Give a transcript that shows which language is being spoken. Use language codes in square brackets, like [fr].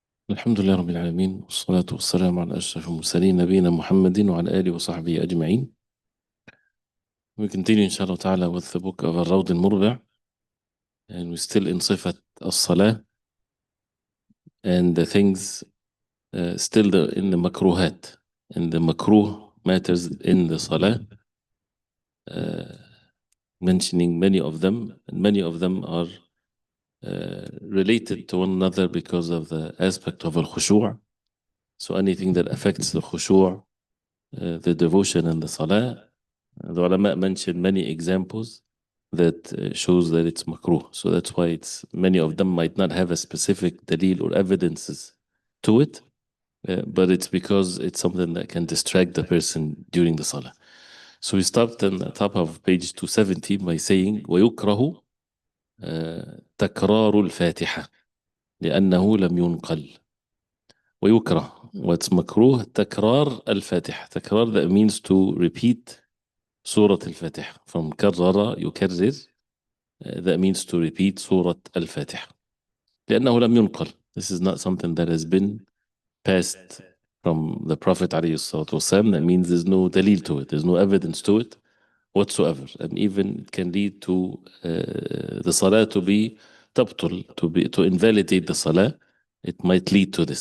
[ar] الحمد لله رب العالمين، والصلاة والسلام على أشرف المرسلين نبينا محمد وعلى آله وصحبه أجمعين. [en] We continue inshallah ta'ala with the book of الروض المربع, and we're still in صفة الصلاة and the things still in the makruhat, and the makruh matters in the salah, mentioning many of them, and many of them are related to one another because of the aspect of al-khushu'. So anything that affects the khushu', the devotion in the salah, the ulama mentioned many examples that shows that it's makruh. So that's why many of them might not have a specific dalil or evidences to it, but it's because it's something that can distract the person during the salah. So we start on the top of page 270 by saying [ar] ويكره تكرار الفاتحة لأنه لم ينقل. ويكره, [en] what's makruh, [ar] تكرار الفاتحة. [en] تكرار, that means to repeat [ar] سورة الفاتحة. From كرر يكرر, [en] that means to repeat [ar] سورة الفاتحة لأنه لم ينقل. [en] This is not something that has been passed from the Prophet عليه الصلاة والسلام. That means there's no dalil to it, there's no evidence to it whatsoever, and even it can lead to the salah to be تبطل, to invalidate the salah. It might lead to this.